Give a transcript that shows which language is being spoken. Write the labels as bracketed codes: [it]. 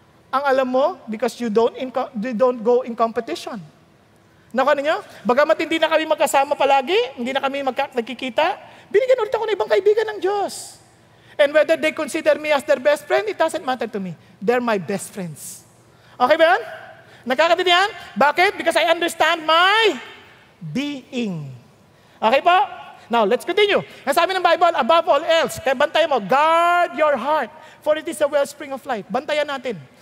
[tl] Ang alam mo, [en] because you don't go in competition. [tl] Naku, ano nyo? Bagamat hindi na kami magkasama palagi, hindi na kami nagkikita, binigyan ulit ako ng ibang kaibigan ng Diyos. [en] And whether they consider me as their best friend, it doesn't matter to me. They're my best friends. Okay ba yan? [tl] Nagkakatindihan? [en] Bakit? Because I understand my being. Okay po? Now, let's continue. [tl] Ang sabi ng Bible, [en] above all else, [tl] kaya bantayan mo, [en] guard your heart, for it is the wellspring of life. [tl] Bantayan natin.